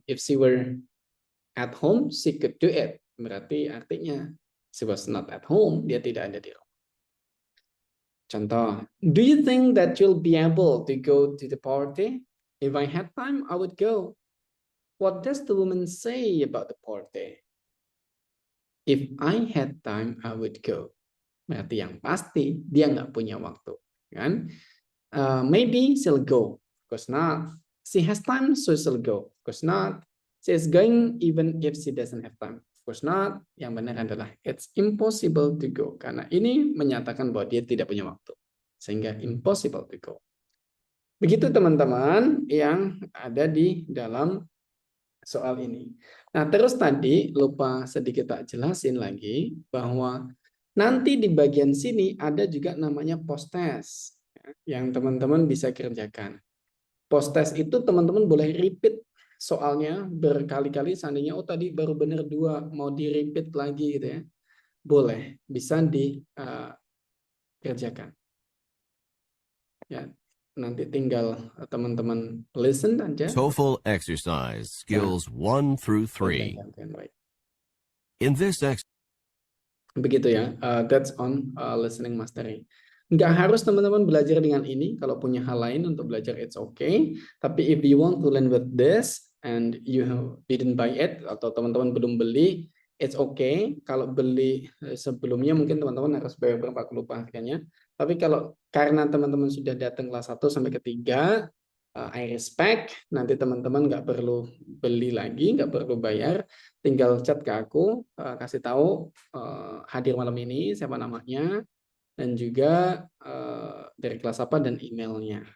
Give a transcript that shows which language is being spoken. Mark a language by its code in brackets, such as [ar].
[en] If she were at home, she could do it. Berarti artinya she was not at home, [id] dia tidak ada di rumah. [en] Contoh, do you think that you'll be able to go to the party? If I had time, I would go. What does the woman say about the party? If I had time, I would go. [id] Berarti yang pasti dia nggak punya waktu, kan? [en] Maybe she'll go, of course not. She has time, so she'll go, of course not. She is going even if she doesn't have time, of course not. [id] Yang benar adalah [en] it's impossible to go, [id] karena ini menyatakan bahwa dia tidak punya waktu, sehingga impossible to go. Begitu teman-teman yang ada di dalam soal ini. Nah, terus tadi lupa sedikit tak jelasin lagi bahwa nanti di bagian sini ada juga namanya post test yang teman-teman bisa kerjakan. Post test itu teman-teman boleh repeat soalnya berkali-kali, seandainya oh tadi baru benar 2 mau di repeat lagi gitu ya. Boleh, bisa dikerjakan. Ya, nanti tinggal teman-teman listen aja. [en] TOEFL exercise skills 1 through 3. [id] Baik. [en] In this exercise, [id] Begitu ya, [en] that's on listening mastery. [id] Nggak harus teman-teman belajar dengan ini, kalau punya hal lain untuk belajar [en] it's okay. Tapi if you want to learn with this and you didn't buy it [id] atau teman-teman belum beli, [en] it's okay. [id] Kalau beli sebelumnya mungkin teman-teman harus bayar berapa, aku lupa harganya. Tapi kalau karena teman-teman sudah datang kelas 1 sampai ke 3, [en] I respect, [id] nanti teman-teman nggak perlu beli lagi, nggak perlu bayar, tinggal chat ke aku, kasih tahu hadir malam ini, siapa namanya, dan juga dari kelas apa dan emailnya.